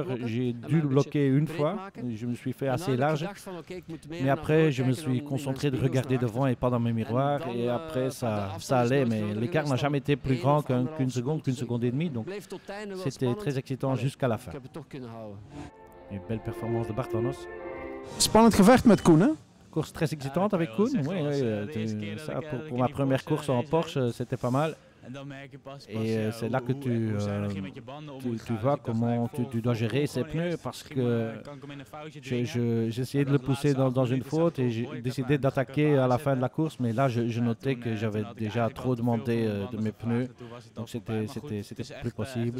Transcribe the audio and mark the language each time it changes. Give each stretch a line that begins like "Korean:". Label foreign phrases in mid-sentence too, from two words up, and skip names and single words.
French: J'ai dû le bloquer une fois, je me suis fait assez large. Mais après, je me suis concentré de regarder devant et pas dans mes miroirs. Et après, ça allait. Mais l'écart n'a jamais été plus grand qu'une seconde et demie. Donc, c'était très excitant jusqu'à la fin. Une belle performance de Bart Van Os.
Dutch: Spannend gevecht met Koen, hè?
French: Course très excitante avec Koen. Oui, ça, pour ma première course en Porsche, c'était pas mal. Et c'est là que tu vois comment tu dois gérer ses pneus, parce que j'ai essayé de le pousser dans une faute et j'ai décidé d'attaquer à la fin de la course, mais là je notais que j'avais déjà trop demandé de mes pneus, donc c'était plus possible.